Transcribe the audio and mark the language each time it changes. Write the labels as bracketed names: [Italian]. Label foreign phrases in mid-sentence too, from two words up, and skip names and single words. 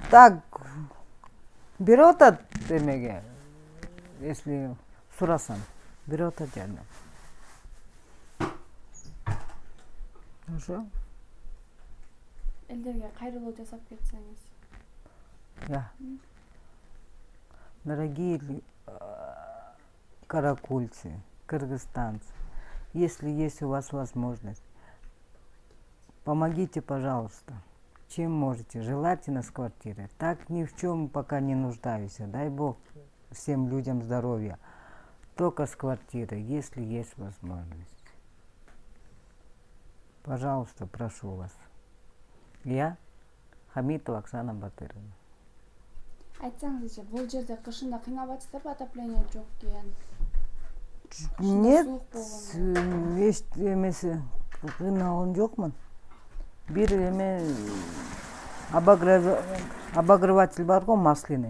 [Kyrgyz] Так, берип атат эмеге. Если сурасам, берип атат жардам. Ошо. Элдерге кайрылуу жасап кетсеңиз. Да. [Russian] Дорогие каракульцы, кыргызстанцы, если есть у вас возможность, помогите, пожалуйста, чем можете, желательно с квартиры. Так ни в чем пока не нуждаюсь. Дай Бог всем людям здоровья. Только с квартиры, если есть возможность. Пожалуйста, прошу вас. Я Хамитова Оксана Батыровна. [Kyrgyz] Айтсаңызчы, бул жерде кышында кыйнап атасыздарбы, отопление жок экен? Нет, эч эмеси кыйналган жокмун. Бир эме обогреватель бар го, масляный.